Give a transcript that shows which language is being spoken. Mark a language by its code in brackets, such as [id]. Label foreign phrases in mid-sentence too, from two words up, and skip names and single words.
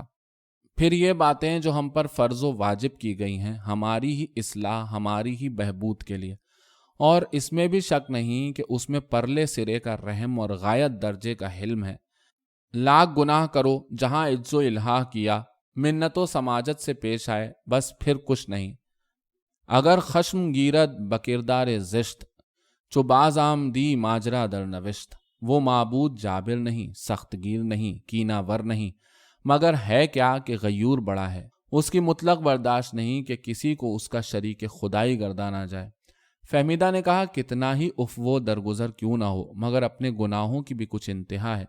[ur] پھر یہ باتیں جو ہم پر فرض و واجب کی گئی ہیں ہماری ہی اصلاح، ہماری ہی بہبود کے لیے، اور اس میں بھی شک نہیں کہ اس میں پرلے سرے کا رحم اور غایت درجے کا حلم ہے۔ لاکھ گناہ کرو جہاں عجز و الہا کیا، منت و سماجت سے پیش آئے بس پھر کچھ نہیں۔ [fa] اگر خشم گیرد بکردار زشت، چو باز آمدی ماجرا در نوشت۔ [ur] وہ معبود جابر نہیں، سخت گیر نہیں، کینہ ور نہیں، مگر ہے کیا کہ غیور بڑا ہے۔ اس کی مطلق برداشت نہیں کہ کسی کو اس کا شریک خدائی گردانا جائے۔ فہمیدہ نے کہا کتنا ہی افو درگزر کیوں نہ ہو، مگر اپنے گناہوں کی بھی کچھ انتہا ہے۔